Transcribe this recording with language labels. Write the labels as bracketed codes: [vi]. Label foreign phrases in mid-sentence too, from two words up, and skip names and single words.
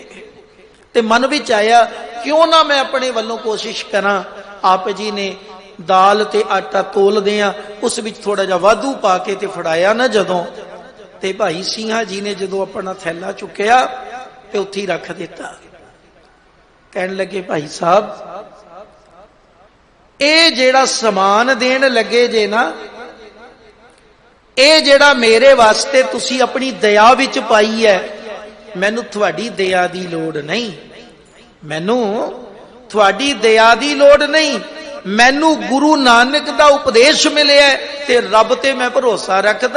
[pa] ਤੇ ਮਨ ਵਿੱਚ ਆਇਆ ਕਿਉਂ ਨਾ ਮੈਂ ਆਪਣੇ ਵੱਲੋਂ ਕੋਸ਼ਿਸ਼ ਕਰਾਂ। ਆਪ ਜੀ ਨੇ ਦਾਲ ਤੇ ਆਟਾ ਤੋਲਦੇ ਆ, ਉਸ ਵਿੱਚ ਥੋੜਾ ਜਿਹਾ ਵਾਧੂ ਪਾ ਕੇ ਤੇ ਫੜਾਇਆ ਨਾ ਜਦੋਂ, ਤੇ ਭਾਈ ਸਿੰਘਾਂ ਜੀ ਨੇ ਜਦੋਂ ਆਪਣਾ ਥੈਲਾ ਚੁੱਕਿਆ ਤੇ ਉੱਥੇ ਹੀ ਰੱਖ ਦਿੱਤਾ। ਕਹਿਣ ਲੱਗੇ ਭਾਈ ਸਾਹਬ ਯੇ ਜੇੜ੍ਹਾ ਸਮਾਨ ਦੇਣ ਲੱਗੇ ਜੇ ਨਾ, ਯੇ ਜੇੜ੍ਹਾ ਮੇਰੇ ਵਾਸਤੇ ਤੁਸੀਂ ਅਪਣੀ ਦਇਆ ਵਿੱਚ ਪਾਈ ਹੈ, ਮੈਨੂੰ ਥੋੜ੍ਹੀ ਦਇਆ ਦੀ ਲੋੜ ਨਹੀਂ, ਮੈਨੂੰ ਥੋੜ੍ਹੀ ਦਇਆ ਦੀ ਲੋੜ ਨਹੀਂ, ਮੈਨੂੰ ਗੁਰੂ ਨਾਨਕ ਦਾ ਉਪਦੇਸ਼ ਮਿਲੇ ਹੈ ਤੇ ਰੱਬ ਤੇ ਮੈਂ ਭਰੋਸਾ ਰੱਖਦਾ।